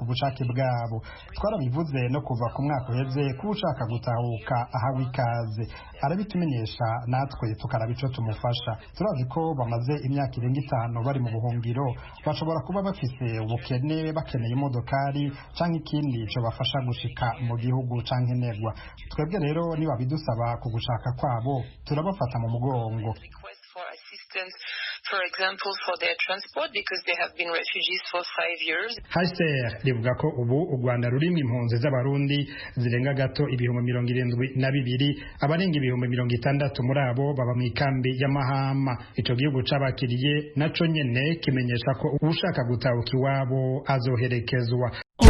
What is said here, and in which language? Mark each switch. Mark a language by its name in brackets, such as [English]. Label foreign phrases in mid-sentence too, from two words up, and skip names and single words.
[Rundi] bushake bwabo twarabivuze no kuva ku mwaka uheze ko ushaka gutahuka ahawe ikaze arabitumenyesha natwe tukaraba ico tumufasha turazi ko bamaze imyaka irenga 5 bari mu buhungiro bashobora kuba bafise ubukene bakeneye imodokari canke ikindi cyo bafasha gushika mu gihugu canke negwa twebwe rero niba bidusaba kugushaka kwabo turabafata mu mugongo [English] for example, for their transport because they have been refugees for 5 years. [Rundi] HCR rivuga ko ubu u Rwanda rurimwe impunzi z'abarundi zirenga gato 72,000 abarenga 60,000 muri abo baba mu ikambi y'Amahama. Ico gihugu cabakiriye naco nyene kimenyesha ko ushaka gutahuka iwabo azoherekezwa.